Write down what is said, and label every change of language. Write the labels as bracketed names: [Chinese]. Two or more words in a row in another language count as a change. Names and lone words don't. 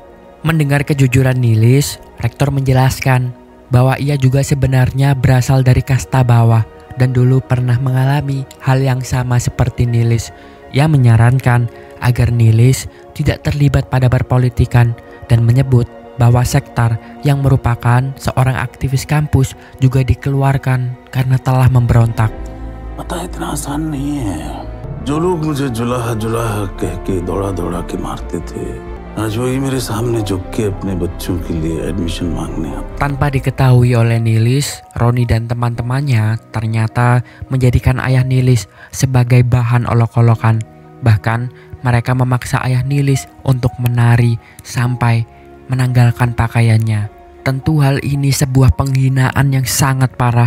[Indonesian] Mendengar kejujuran Nilis, rektor menjelaskan bahwa ia juga sebenarnya berasal dari kasta bawah dan dulu pernah mengalami hal yang sama seperti Nilis. Ia menyarankan agar Nilis tidak terlibat pada perpolitikan dan menyebut bahwa Sektar yang merupakan seorang aktivis kampus juga dikeluarkan karena telah memberontak. [Hindi] पता इतना आसान नहीं है। जो लोग मुझे जुलाहा जुलाहा कह के दौड़ा दौड़ा के मारते थे, आज वही मेरे सामने झुक के अपने बच्चों के लिए एडमिशन मांगने आते। [Indonesian] Tanpa diketahui oleh Nilis, Roni dan teman-temannya ternyata menjadikan ayah Nilis sebagai bahan olok-olokan. Bahkan mereka memaksa ayah Nilis untuk menari sampai menanggalkan pakaiannya. Tentu hal ini sebuah penghinaan yang sangat parah.